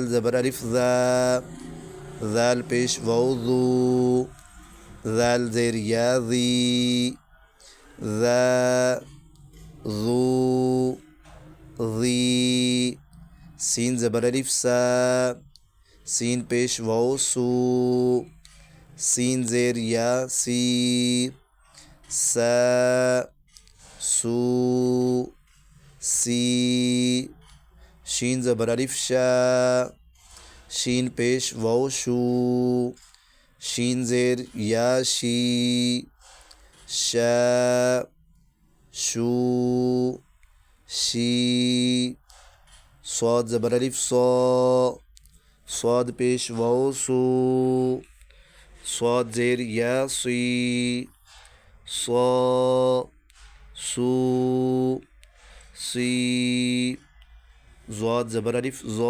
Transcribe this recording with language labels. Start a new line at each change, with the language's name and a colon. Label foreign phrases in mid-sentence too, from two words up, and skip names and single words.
Urdu: زبر الف ذال پیش واو ذو، ذال زیر یا ذی، ذا ذو ذی، سین زبر الف سین پیش واو سو، سین زیر یا سی، سا سو سی، شین زبر الف شین پیش واو شو، شین زیر یا شی، شا شو شی، صاد زبر الف صاد پیش واو سو، صاد زیر یا سی، صا سو سی، ضاد زبر الف